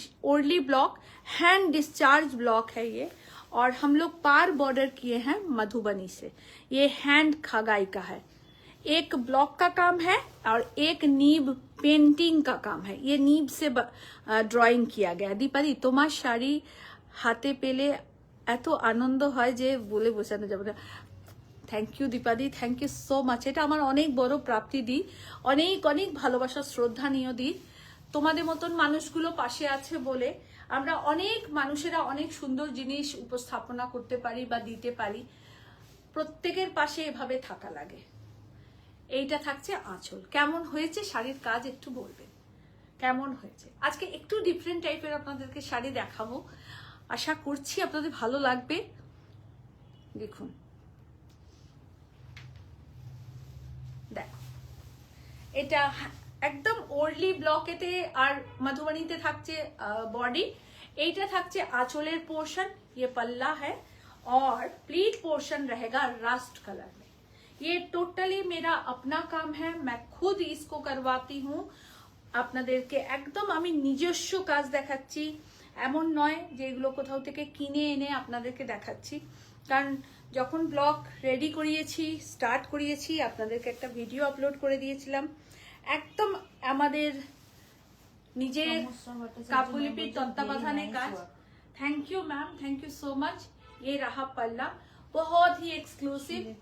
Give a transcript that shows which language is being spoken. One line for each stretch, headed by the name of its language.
Hindi: Orally block hand discharge block है ये, और हम लोग पार बॉर्डर किए हैं मधुबनी से। ये हैंड खगाई का है, एक ब्लॉक का काम है और एक नीब पेंटिंग का काम है। ये नीब से ड्राइंग किया गया।
Bangla: दीपादी তোমার শাড়ি হাতে পেলে এত আনন্দ হয় যে বলে বোঝানো যাবে না। Thank you দীপাদি, thank you so much. এটা আমার অনেক বড় প্রাপ্তি। দিই অনেক অনেক ভালোবাসা শ্রদ্ধা নিয়ে দিই। তোমাদের মতন মানুষগুলো পাশে আছে বলে আমরা অনেক মানুষেরা অনেক সুন্দর জিনিস উপস্থাপনা করতে পারি বা দিতে পারি। প্রত্যেকের পাশে এভাবে থাকা লাগে। এইটা থাকছে আঁচল। কেমন হয়েছে শাড়ির কাজ একটু বলবেন, কেমন হয়েছে? আজকে একটু ডিফারেন্ট টাইপের আপনাদেরকে শাড়ি দেখাবো, আশা করছি আপনাদের ভালো লাগবে। দেখুন দেখো, এটা একদম ওরলি ব্লকেতে আর मधुबनीতে থাকছে बॉडी। এইটা থাকছে
Hindi: आंचलेर पोर्शन, ये पल्ला है, और प्लीट पोर्शन रहेगा रस्ट कलर में। ये टोटली मेरा अपना काम है, मैं खुद इसको करवाती हूँ।
Bangla: আপনাদেরকে একদম আমি নিজস্ব কাজ দেখাচ্ছি, এমন নয় যে এগুলো কোথাও থেকে কিনে এনে আপনাদেরকে দেখাচ্ছি। কারণ যখন ব্লগ রেডি করিয়েছি, স্টার্ট করিয়েছি, আপনাদেরকে একটা ভিডিও আপলোড করে দিয়েছিলাম। একদম আমাদের নিজের কাব্যলিপির তত্ত্বাবধানে কাজ।
Hindi: Thank you ma'am, thank you so much. ये रहा पल्ला, बहुत ही एक्सक्लूसिव।